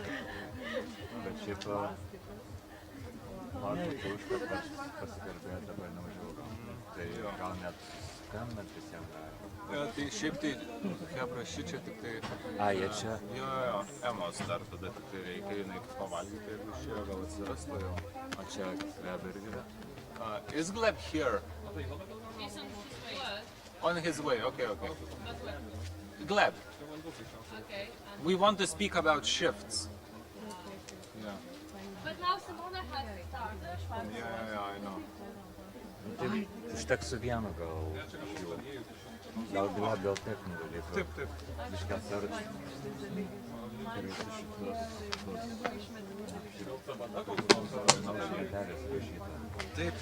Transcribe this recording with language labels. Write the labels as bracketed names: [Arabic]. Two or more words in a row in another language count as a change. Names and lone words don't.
[Lithuanian] Bet šiaip noriu už, kad pasikalbėti dabar neužilgo. Tai gal net skambant visiems gali. Tai šiaip tai Hebra šičia tik tai... A, jie čia? Jo, Emos dar tada tik tai reikia, jinai pavalgyti, jeigu išėjo, gal atsirastų jau. O čia Gleb irgi yra? [English] Is Gleb here? He's on his way, okay. Gleb, we want to speak about shifts. Yeah. But now Simona has started. Yeah, I know. [Lithuanian] Užteks su vienu gal šiuo. Gal Gleb, gal techninių dalykų. Taip. Biškė atsarčiai. Taip.